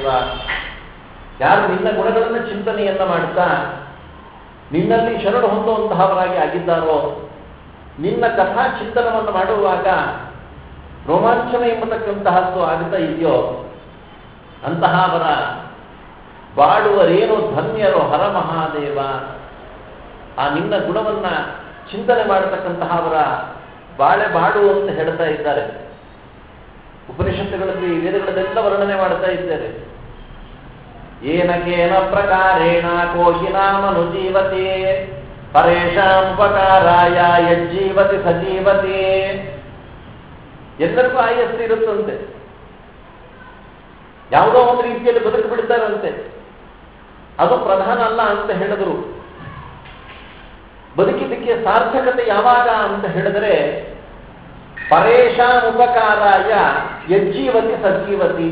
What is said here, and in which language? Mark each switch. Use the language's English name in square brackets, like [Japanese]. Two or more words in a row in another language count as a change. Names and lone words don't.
[Kannada] ಯಾರು ನಿನ್ನ ಗುಣಗಳನ್ನು ಚಿಂತನೆಯನ್ನ ಮಾಡ್ತಾ ನಿನ್ನಲ್ಲಿ ಶರಣ ಹೊಂದುವಂತಹವರಾಗಿ ಆಗಿದ್ದಾರೋ, ನಿನ್ನ ಕಥಾ ಚಿಂತನವನ್ನು ಮಾಡುವಾಗ ರೋಮಾಂಚನ ಎಂಬತಕ್ಕಂತಹದ್ದು ಆಗುತ್ತಾ ಇದೆಯೋ ಅಂತಹವರ ಬಾಳುವರೇನು ಧನ್ಯರು ಹರಮಹಾದೇವ. ಆ ನಿನ್ನ ಗುಣವನ್ನ ಚಿಂತನೆ ಮಾಡತಕ್ಕಂತಹವರ ಬಾಳು ಅಂತ ಹೇಳ್ತಾ ಇದ್ದಾರೆ. ಉಪನಿಷತ್ತುಗಳಲ್ಲಿ ವೇದಗಳನ್ನೆಲ್ಲ ವರ್ಣನೆ ಮಾಡ್ತಾ ಇದ್ದಾರೆ. [Sanskrit] ಏನಕೇನ ಪ್ರಕಾರೇಣ ಕೋಹಿನಾಮನುಜೀವತಿ ಪರೇಶಾಂ ಉಪಕಾರಾಯ ಯಜ್ಜೀವತಿ ಸಜೀವತಿ. [Kannada] ಎಲ್ಲರಿಗೂ ಆಯಸ್ಸು ಇರುತ್ತಂತೆ, ಯಾವುದೋ ಒಂದು ರೀತಿಯಲ್ಲಿ ಬದುಕು ಬಿಡ್ತಾರಂತೆ. ಅದು ಪ್ರಧಾನ ಅಲ್ಲ ಅಂತ ಹೇಳಿದ್ರು. ಬದುಕಿದ್ದಕ್ಕೆ ಸಾರ್ಥಕತೆ ಯಾವಾಗ ಅಂತ ಹೇಳಿದರೆ [Sanskrit] ಪರೇಶಾಂ ಉಪಕಾರಾಯ ಯಜ್ಜೀವತಿ ಸಜ್ಜೀವತಿ.